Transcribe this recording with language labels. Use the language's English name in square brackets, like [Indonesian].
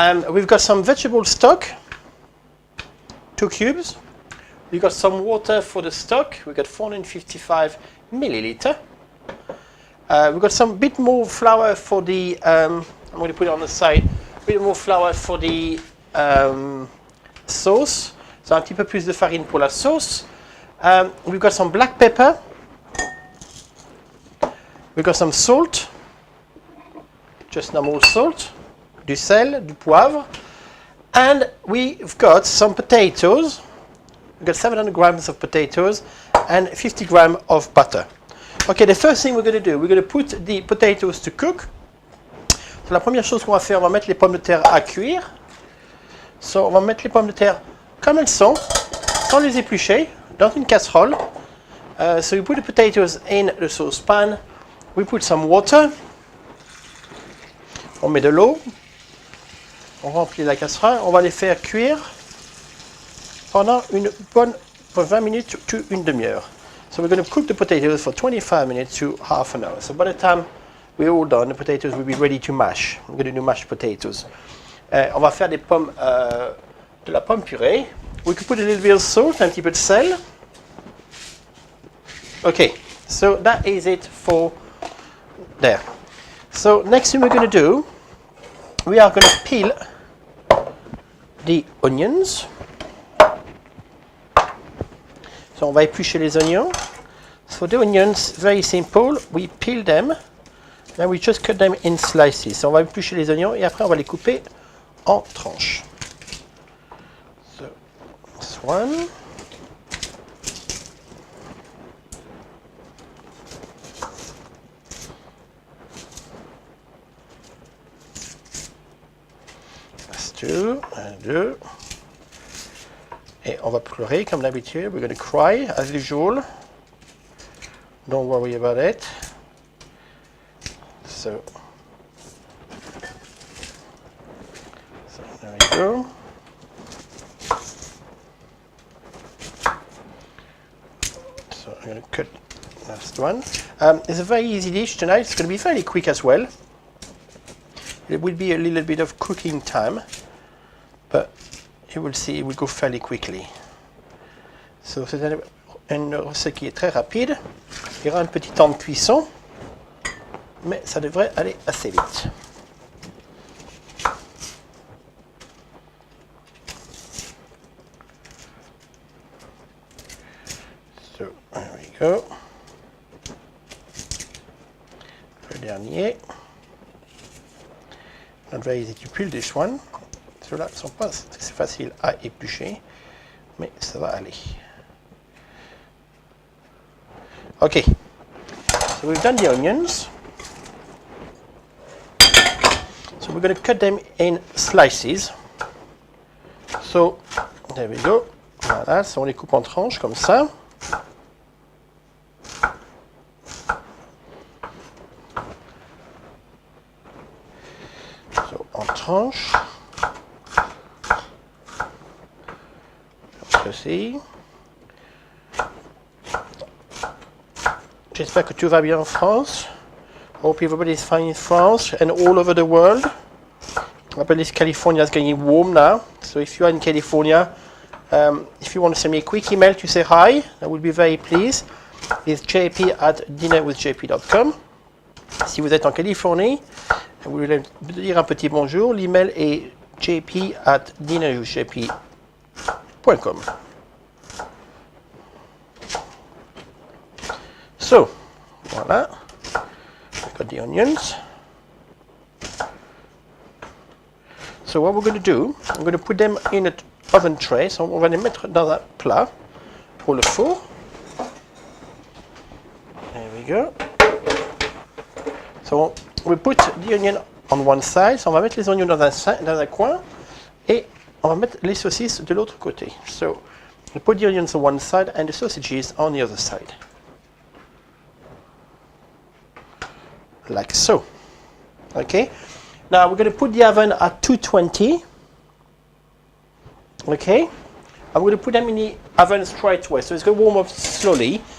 [English] We've got some vegetable stock, 2 cubes. We've got some water for the stock. We've got 455 milliliter. We've got some bit more flour for the, I'm going to put it on the side, a bit more flour for the sauce. [French] So un petit peu plus de farine pour la sauce. [English] We've got some black pepper. We've got some salt. Just normal salt. [French] Du sel, du poivre. [English] And we've got some potatoes. We've got 700 grams of potatoes and 50 grams of butter. Okay, the first thing we're going to do, we're going to put the potatoes to cook. [French] So, la première chose qu'on va faire, on va mettre les pommes de terre à cuire. So, on va mettre les pommes de terre comme elles sont, sans les éplucher, dans une casserole. [English] So we put the potatoes in the saucepan. We put some water. [French] On met de l'eau. On remplit la casserole. On va les faire cuire pendant une bonne 20 minutes to une demi-heure. [English] So we're going to cook the potatoes for 25 minutes to half an hour. So by the time we're all done, the potatoes will be ready to mash. I'm going to do mashed potatoes. [French] On va faire des pommes, de la pomme purée. [English] We could put a little bit of salt, [French] un petit peu de sel. [English] Okay, so that is it for there. So next thing we're going to do, we are going to peel the onions. [French] So on va éplucher les oignons. [English] So the onions, very simple. We peel them, then we just cut them in slices. [French] So on va éplucher les oignons et après on va les couper en tranches. [English] So this one. That's 2, [French] un, 2. Et on va pleurer comme d'habitude. [English] We're going to cry as usual. Don't worry about it. So there we go. So I'm going to cut last one. It's a very easy dish tonight. It's going to be fairly quick as well. It will be a little bit of cooking time, but you will see, it will go fairly quickly. [French] So, c'est une recette qui est très rapide. Il y aura un petit temps de cuisson, mais ça devrait aller assez vite. [English] So, there we go. [French] Le dernier. [English] Not very easy to peel this one. [French] Ceux-là ne sont pas assez faciles à éplucher, mais ça va aller. [English] Okay, so we've done the onions. So we're going to cut them in slices. So, there we go. [French] Voilà, so on les coupe en tranches comme ça. So, en tranches. Ceci. J'espère que tout va bien en France. [English] Hope everybody is fine in France and all over the world. I believe California is getting warm now. So if you are in California, if you want to send me a quick email to say hi, I will be very pleased. It's jp@dinnerwithjp.com. [French] Si vous êtes en Californie, vous voulez dire un petit bonjour, l'email est jp@dinnerwithjp.com. [English] So, voilà. We've got the onions. So what we're going to do, I'm going to put them in an oven tray. [French] So on va les mettre dans un plat pour le four. [English] There we go. So we put the onion on one side. [French] So on va mettre les oignons dans un coin et on va mettre les saucisses de l'autre côté. [English] So we put the onions on one side and the sausages on the other side. Like so. Okay. Now we're going to put the oven at 220. Okay. I'm going to put them in the oven straight away. So it's going to warm up slowly.